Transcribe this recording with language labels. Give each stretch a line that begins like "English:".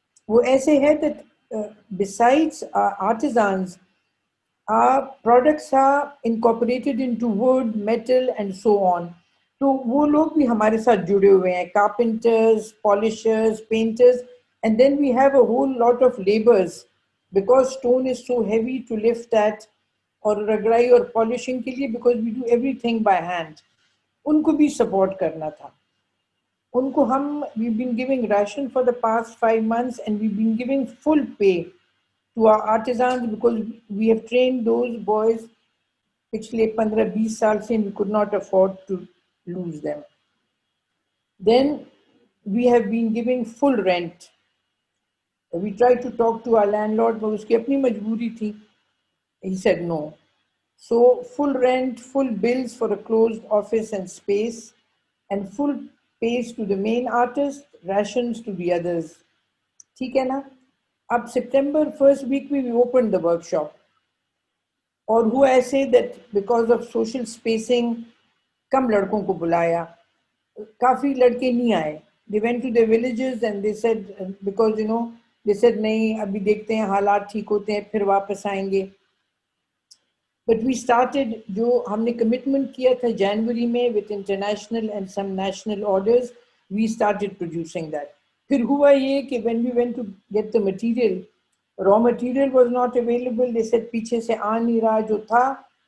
Hindi: वो ऐसे है
English: that besides our artisans, our products are incorporated into wood, metal and so on.
Hindi: तो वो लोग भी हमारे साथ जुड़े हुए हैं,
English: carpenters, polishers, painters, and then we have a whole lot of laborers because stone is so heavy to lift that,
Hindi: और रगड़ाई और
English: polishing
Hindi: के लिए
English: because we do everything by hand.
Hindi: उनको भी support करना था. उनको हम
English: we've been giving ration for the past 5 months and we've been giving full pay to our artisans because we have trained those boys
Hindi: पिछले 15-20 साल से
English: and we could not afford to lose them. Then we have been giving full rent. We tried to talk to our landlord, but
Hindi: उसकी अपनी मजबूरी थी.
English: He said no. So full rent, full bills for a closed office and space, and full pays to the main artist, rations to the others.
Hindi: ठीक है ना?
English: अब September first week we opened the workshop.
Hindi: और हुआ ऐसे
English: that because of social spacing,
Hindi: कम लड़कों को बुलाया. काफी लड़के नहीं आए.
English: They went to their villages and they said, because they said
Hindi: नहीं, अभी देखते हैं हालात ठीक होते हैं फिर वापस आएंगे.
English: But we started,
Hindi: जो हमने
English: commitment
Hindi: किया था
English: January में with international and some national orders, we started producing that.
Hindi: फिर हुआ ये कि
English: when we went to get the material, raw material was not available. They said
Hindi: पीछे से आ नहीं रहा जो था.